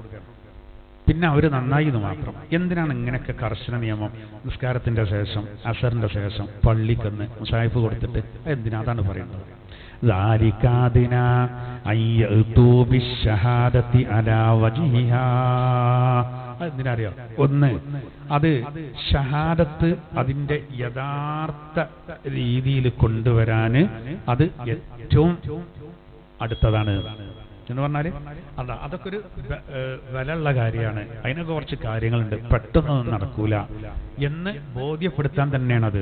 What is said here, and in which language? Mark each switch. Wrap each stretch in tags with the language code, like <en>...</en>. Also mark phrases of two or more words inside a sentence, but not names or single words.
<ml>പിന്നെ അവർ നന്നായി എന്ന് മാത്രം. എന്തിനാണ് ഇങ്ങനെയൊക്കെ കർശന നിയമം? നിസ്കാരത്തിന്റെ ശേഷം, അസറിന്റെ ശേഷം പള്ളിക്കെന്ന് മുസായിഫ് കൊടുത്തിട്ട് എന്തിനാ? അതാണ് പറയുന്നത്.</ml> <ar>ذلك أدنى أن يأتوا بالشهادة على وجهها അതെന്തിനറിയോ?</ar> <ml>ഒന്ന്, അത് ഷഹാദത്ത് അതിന്റെ യഥാർത്ഥ രീതിയിൽ കൊണ്ടുവരാന് അത് ഏറ്റവും അടുത്തതാണ് എന്ന് പറഞ്ഞാല് അതൊക്കെ ഒരു വിലയുള്ള കാര്യമാണ്. അതിനൊക്കെ കുറച്ച് കാര്യങ്ങളുണ്ട്, പെട്ടെന്നൊന്നും നടക്കൂല എന്ന് ബോധ്യപ്പെടുത്താൻ തന്നെയാണത്.</ml>